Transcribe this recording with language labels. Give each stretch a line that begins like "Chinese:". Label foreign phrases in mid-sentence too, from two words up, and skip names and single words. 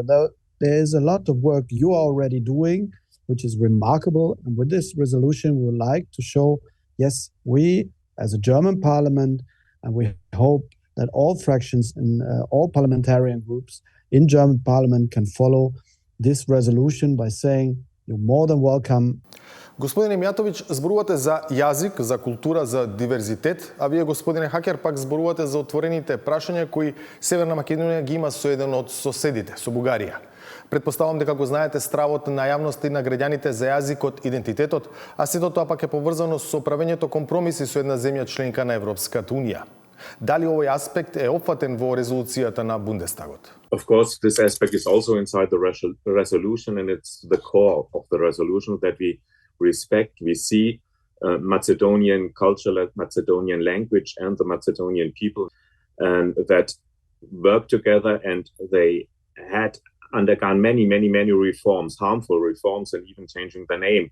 English: There is a lot of work you are already doing, which is remarkable. And with this resolution, we would like to show, yes, we as a German parliament, and we hope that all fractions and all parliamentarian groups in German parliament can follow this resolution by saying, you're more than welcome.
Macedonian: Господине Мијатовиќ, зборувате за јазик, за култура, за диверзитет, а вие, господине Хакер, пак зборувате за отворените прашања кои Северна Македонија ги има со еден од соседите, со Бугарија. Предпоставам дека го знаете стравот на јавноста и на граѓаните за јазикот, идентитетот, а сето тоа пак е поврзано со правењето компромиси со една земја членка на Европската Унија. Дали овој аспект е опфатен во резолуцијата на Бундестагот?
English: Of course, this aspect is also inside the resolution, and it's the core of the resolution that we respect. We see Macedonian culture, Macedonian language, and the Macedonian people that work together, and they had undergone many reforms, harmful reforms, and even changing the name.